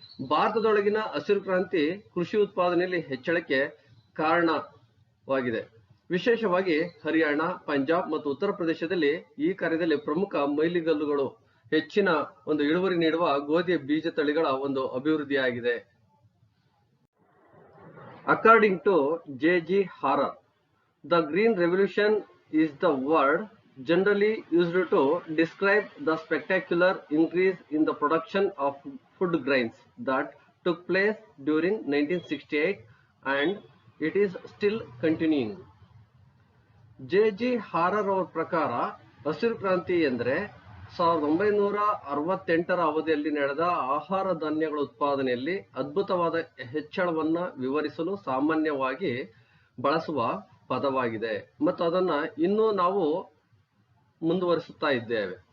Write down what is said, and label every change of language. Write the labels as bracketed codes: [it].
[kn] ಭಾರತದೊಳಗಿನ ಹಸಿರು ಕ್ರಾಂತಿ ಕೃಷಿ ಉತ್ಪಾದನೆಯಲ್ಲಿ ಹೆಚ್ಚಳಕ್ಕೆ ಕಾರಣವಾಗಿದೆ. ವಿಶೇಷವಾಗಿ ಹರಿಯಾಣ, ಪಂಜಾಬ್ ಮತ್ತು ಉತ್ತರ ಪ್ರದೇಶದಲ್ಲಿ ಈ ಕಾರ್ಯದಲ್ಲಿ ಪ್ರಮುಖ ಮೈಲಿಗಲ್ಲುಗಳು ಹೆಚ್ಚಿನ ಒಂದು ಇಳುವರಿ ನೀಡುವ ಗೋಧಿಯ ಬೀಜ ತಳಿಗಳ ಒಂದು ಅಭಿವೃದ್ಧಿಯಾಗಿದೆ. [en] According to J.G. Harrer, the Green Revolution is the word generally used to describe the spectacular increase in the production of food grains that took place during 1968 and it is still continuing. J.G. [kn] Harrer ಅವರ ಪ್ರಕಾರ ಹಸಿರು ಕ್ರಾಂತಿ ಎಂದರೆ 1968ರ ಅವಧಿಯಲ್ಲಿ ನಡೆದ ಆಹಾರ ಧಾನ್ಯಗಳ ಉತ್ಪಾದನೆಯಲ್ಲಿ ಅದ್ಭುತವಾದ ಹೆಚ್ಚಳವನ್ನ ವಿವರಿಸಲು ಸಾಮಾನ್ಯವಾಗಿ ಬಳಸುವ ಪದವಾಗಿದೆ ಮತ್ತು ಅದನ್ನ ಇನ್ನೂ ನಾವು ಮುಂದುವರಿಸುತ್ತಾ ಇದ್ದೇವೆ.